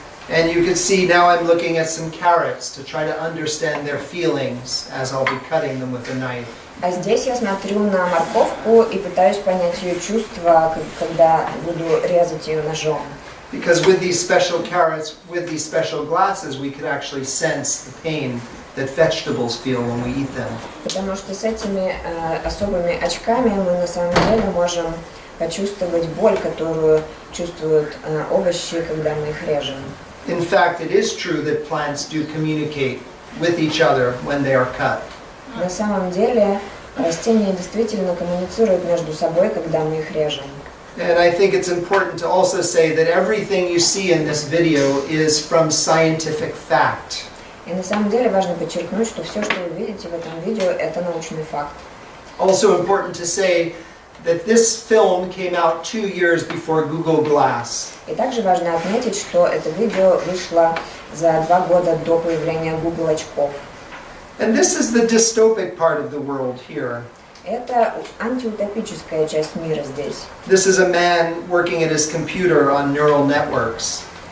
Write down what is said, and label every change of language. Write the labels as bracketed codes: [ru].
[en] And you can see now I'm looking at some carrots to try to understand their feelings as I'll be cutting them with a knife. [ru] А здесь я смотрю на морковку и пытаюсь понять ее чувства, когда буду резать ее ножом. [en] Because with these special carrots, with these special glasses, we could actually sense the pain that vegetables feel when we eat them. [ru] Потому что с этими особыми очками мы на самом деле можем почувствовать боль, которую чувствуют овощи, когда мы их режем. [en] In fact, it is true that plants do communicate with each other when they are cut. [ru] На самом деле растения действительно коммуницируют между собой, когда мы их режем. [en] And I think it's important to also say that everything you see in this video is from scientific fact. [ru] И на самом деле важно подчеркнуть, что все, что вы видите в этом видео, это научный факт. [en] Also important to say that this film came out 2 years before Google Glass. [ru] И также важно отметить, что это видео вышло за 2 года до появления Google очков. [en] And this is the dystopic part of the world here. [ru] Это антиутопическая часть мира здесь. [en] This is a man working at his computer on neural networks.